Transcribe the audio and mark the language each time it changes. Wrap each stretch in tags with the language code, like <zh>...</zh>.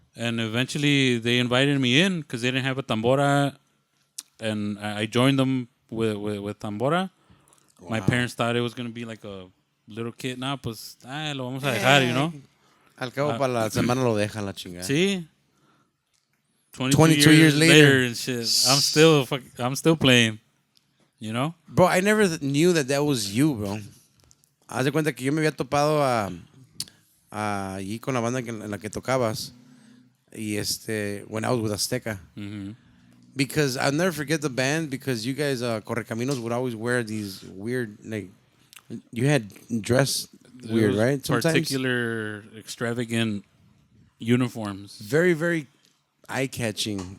<en>eventually they invited me in because they didn't have a tambora, and I joined them with tambora. My parents thought it was gonna be like a little kid.</en> <es>Nah, pues, lo vamos a dejar,</es> <en>you know.</en> <es>Al cabo para la semana lo dejan la chingada.</es> <en>See, 22 years later and shit. I'm still playing. You know. Bro, I never knew that was you, bro.</en> <es>Haz de cuenta que yo me había topado allí con la banda en la que tocabas.</es> <en>Y when I was with Azteca. Mm-hmm. Because I'll never forget the band because you guys, Correcaminos, would always wear these weird, like, you had dress weird, right? Sometimes. Particular extravagant uniforms. Very, very eye-catching.</en>